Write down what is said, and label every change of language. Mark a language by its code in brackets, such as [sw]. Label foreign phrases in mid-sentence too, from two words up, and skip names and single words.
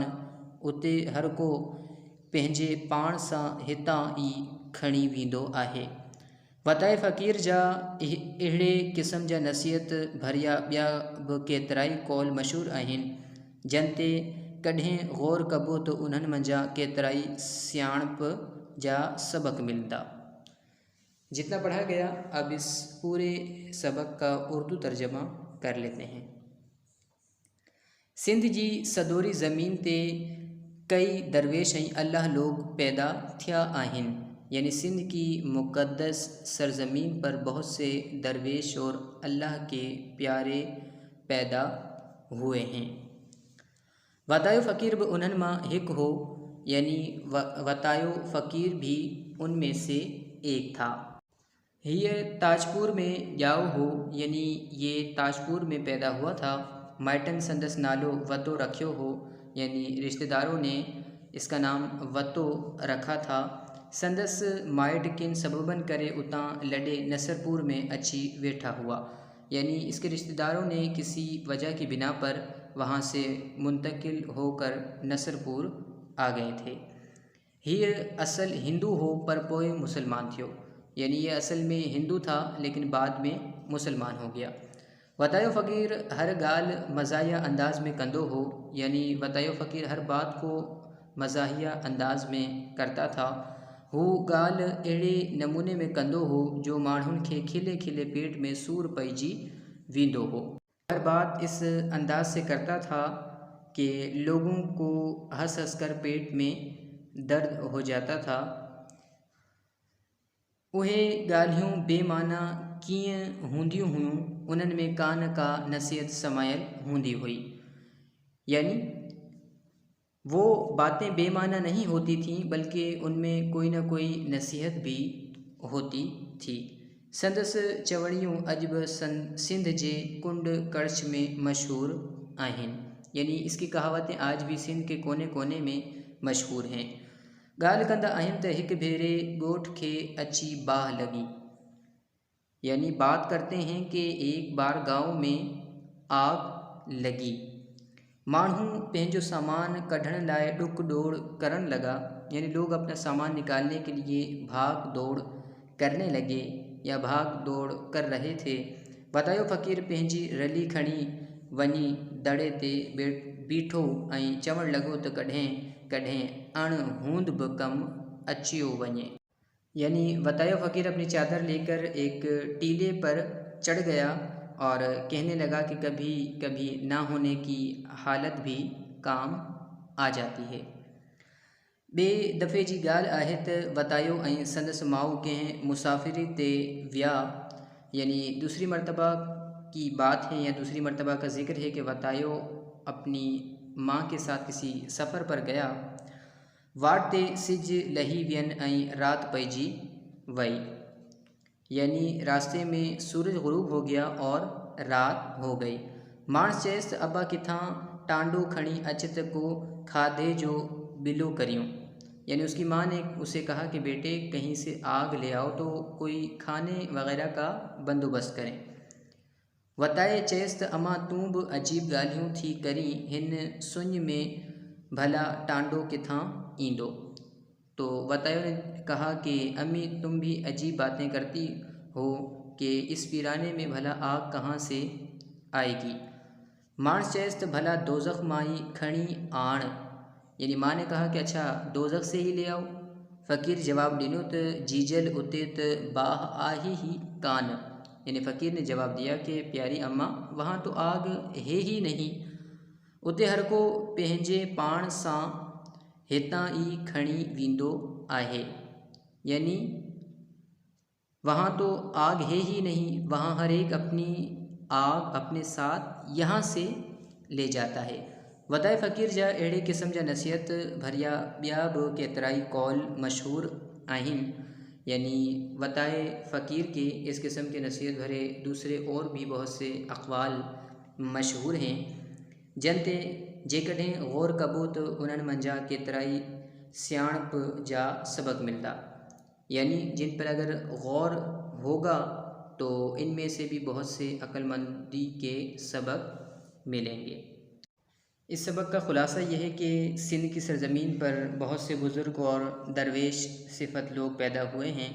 [sd] उते हर को पंहिंजे पाण सां हितां ई खणी वेंदो आहे। वताये फ़कीर जा अहिड़े क़िस्म जा नसीहत भरिया ॿिया बि केतिराई कौल मशहूरु आहिनि जन ते कॾहिं ग़ौर कबो तो उन्हनि मंझा केतिराई सियाणप जा सबक मिलता। [ur] جتنا پڑھا گیا اب اس پورے سبق کا اردو ترجمہ کر لیتے ہیں. [sd] सिंध जी सदोरी ज़मीन ते कई दरवेश अल्लाह लोग पैदा थिया आहिनि। [ur] یعنی سندھ کی مقدس سرزمین پر بہت سے درویش اور اللہ کے پیارے پیدا ہوئے ہیں. [sd] वतायो फ़कीर भी उन्हनि मां हिकु हो। [ur] یعنی وتایو فقیر بھی ان میں سے ایک تھا. [sd] ये ताजपुर में जाओ हो। [ur] یعنی یہ تاجپور میں پیدا ہوا تھا. [sd] माइटन संदस नालो वतो रखियो हो। [ur] یعنی رشتہ داروں نے اس کا نام وتو رکھا تھا. [sd] संदस माइट किन सबबन करे उतां लड़े नसरपुर में अची वेठा हुआ। [ur] یعنی اس کے رشتہ داروں نے کسی وجہ کی بنا پر وہاں سے منتقل ہو کر نصرپور آ گئے تھے. [sd] ये असल हिंदू हो पर पोए मुसलमान थियो। [ur] یعنی یہ اصل میں ہندو تھا لیکن بعد میں مسلمان ہو گیا. [sd] वतायो फ़कीर हर ॻाल्हि मज़ाहिया अंदाज़ में कंदो हो। [ur] یعنی وتایو فقیر ہر بات کو مزاحیہ انداز میں کرتا تھا. [sd] हू ॻाल्हि अहिड़े नमूने में कंदो हो जो माण्हुनि खे खिले खिले पेट में सूर पइजी वेंदो हो। [ur] ہر بات اس انداز سے کرتا تھا کہ لوگوں کو ہنس ہنس کر پیٹ میں درد ہو جاتا تھا. [sd] उहे ॻाल्हियूं बेमाना कीअं हूंदियूं हुयूं, उन्हनि में का न का नसीहत समायल हूंदी हुई। [ur] یعنی وہ باتیں بے معنی نہیں ہوتی تھیں بلکہ ان میں کوئی نہ کوئی نصیحت بھی ہوتی تھی. [sd] संदस चवणियूं अॼु बि सिंध जे कुंड कच्छ में मशहूर आहिनि। [ur] یعنی اس کی کہاوتیں آج بھی سندھ کے کونے کونے میں مشہور ہیں. [sd] ॻाल्हि कंदा आहिनि त हिकु भेरे ॻोठ खे अची बाहि लॻी। [ur] یعنی بات کرتے ہیں کہ ایک بار گاؤں میں آگ لگی. [sd] माण्हू पंहिंजो सामान कढण लाइ ॾुक दौड़ करण लगा। [ur] یعنی لوگ اپنا سامان نکالنے کے لیے بھاگ دوڑ کرنے لگے یا بھاگ دوڑ کر رہے تھے. [sd] वतायो फ़कीर पंहिंजी रली खणी वञी दड़े ते बीठो ऐं चवण लॻो त कॾहिं कॾहिं अणहूंद बि कमु अचियो वञे। [ur] یعنی بتایو فقیر اپنی چادر لے کر ایک ٹیلے پر چڑھ گیا اور کہنے لگا کہ کبھی کبھی نہ ہونے کی حالت بھی کام آ جاتی ہے. [sd] बे दफ़े जी ॻाल्हि आहे त वतायो ऐं संदसि माउ कंहिं मुसाफ़िरी ते विया। [ur] یعنی دوسری مرتبہ کی بات ہے یا دوسری مرتبہ کا ذکر ہے کہ وتایو اپنی ماں کے ساتھ کسی سفر پر گیا. [sd] वाट ते सिज लही वियन ऐं रात पइजी वई। [ur] یعنی راستے میں سورج غروب ہو گیا اور رات ہو گئی. [sd] माण्स चयसि त अबा किथां टांडो खणी अच त को खाधे जो बिलो करियूं। [ur] یعنی اس کی ماں نے اسے کہا کہ بیٹے کہیں سے آگ لے آؤ تو کوئی کھانے وغیرہ کا بندوبست کریں. [sd] वताए चयसि त अमां तूं बि अजीब ॻाल्हियूं थी करी हिन सुञ में भला टांडो किथां ईंदो। [ur] تو وتایو نے کہا کہ امی تم بھی عجیب باتیں کرتی ہو کہ اس ویرانے میں بھلا آگ کہاں سے آئے گی. [sd] माण्स चयसि त भला दोज़ख माई खणी आण। [ur] یعنی ماں نے کہا کہ اچھا دوزخ سے ہی لے آؤ. [sd] फ़कीर जवाब ॾिनो त जीजल उते त बाह आहे ही कान। [ur] یعنی فقیر نے جواب دیا کہ پیاری اماں وہاں تو آگ ہے ہی نہیں. [sd] उते हर को पंहिंजे पाण सां हितां ई खणी वेंदो आहे। [ur] یعنی وہاں تو آگ ہے ہی نہیں، وہاں ہر ایک اپنی آگ اپنے ساتھ یہاں سے لے جاتا ہے. [sd] वताए फ़कीर जा अहिड़े क़िस्म जा नसीहत भरिया ॿिया बि केतिराई कौल मशहूर आहिनि। [ur] یعنی وتائے فقیر کے اس قسم کے نصیحت بھرے دوسرے اور بھی بہت سے اقوال مشہور ہیں [sd] जनते जेकॾहिं ग़ौर कबो तो उन्हनि मंझा केतिराई सियाणप जा सबक मिलता। [ur] یعنی جن پر اگر غور ہوگا تو ان میں سے بھی بہت سے عقلمندی کے سبق ملیں گے. اس سبق کا خلاصہ یہ ہے کہ سندھ کی سرزمین پر بہت سے بزرگ اور درویش صفت لوگ پیدا ہوئے ہیں.